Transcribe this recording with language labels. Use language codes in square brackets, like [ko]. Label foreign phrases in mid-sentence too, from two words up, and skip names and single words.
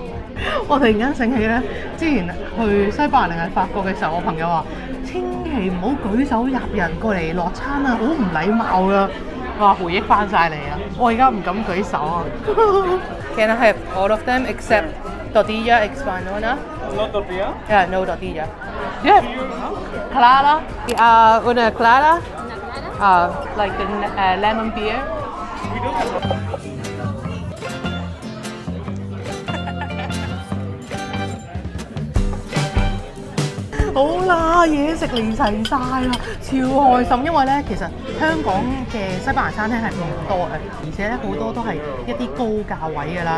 [yue] 我突然間醒起咧，之前去西班牙定係法國嘅時候，我朋友話：千祈唔好舉手入人過嚟落餐啊，好唔禮貌噶。我話回憶翻晒嚟啊！我而家唔敢舉手啊。 [en] Can I have all of them except tortilla española? No tortilla? Yeah, no tortilla. Yeah. Clara? [es] Una clara? [en] Like the lemon beer. [yue] 好啦，嘢食嚟齊晒啦，超開心！因為咧，其實香港嘅西班牙餐廳係唔多嘅，而且咧好多都係一啲高價位㗎啦。